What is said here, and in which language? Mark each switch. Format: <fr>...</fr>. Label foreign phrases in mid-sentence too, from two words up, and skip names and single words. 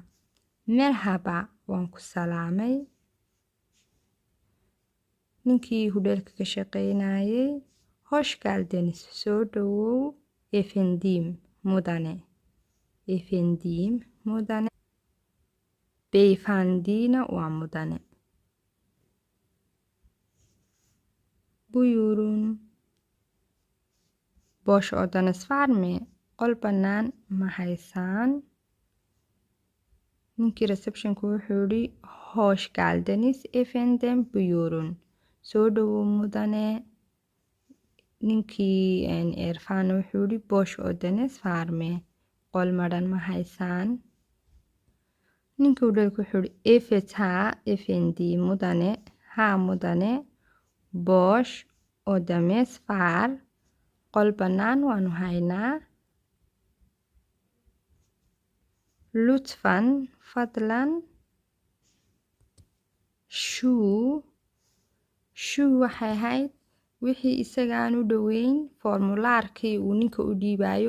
<so>Merhaba waan ku salaamay. Ninkii hudheelka ka shaqeynayay. Hoşgeldiniz. Soo dhawow. Efendim mudane. Efendim mudane. Beyefendina waa mudane.</so> <tr>Buyurun. Boş odanız var mı?</tr> <so>Qol bannaan ma haysaan? Ninkii receptionka wuxuu yidhi</so> <tr>Hoşgeldiniz efendim buyurun.</tr> <so>Soo dhawow mudane. Ninkii Irfan wuxuu yidhi</so> <tr>boş odanız var mı?</tr> <so>Qol madhan ma haysaan? Ninkii hudheelka wuxuu yidhi</so> <tr>evet ha efendim</tr> <so>mudane. Ha mudane.</so> <tr>Boş odamız var.</tr> <so>Qol bannaan waanu haynaa. Lütfen fadlan. Shuu waxay ahayd wixii isaga aan u dhoweyn formulaarkii uu ninka u dhiibayo.</so>